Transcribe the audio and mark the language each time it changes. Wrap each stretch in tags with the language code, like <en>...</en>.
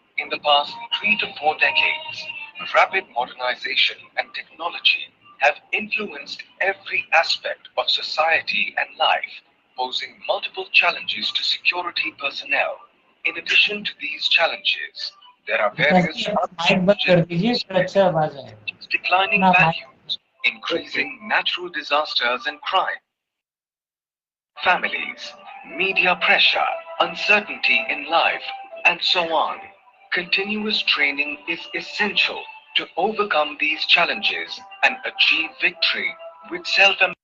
<en>In the past 3 to 4 decades, rapid modernization and technology have influenced every aspect of society and life, posing multiple challenges to security personnel. In addition to these challenges, there are various</en> <hi>mic बंद कर दीजिए, फिर अच्छा आवाज आएगा।</hi> <en>declining ना, values, increasing natural disasters and crime, families, media pressure, uncertainty in life, and so on. Continuous training is essential to overcome these challenges and achieve victory with self.</en>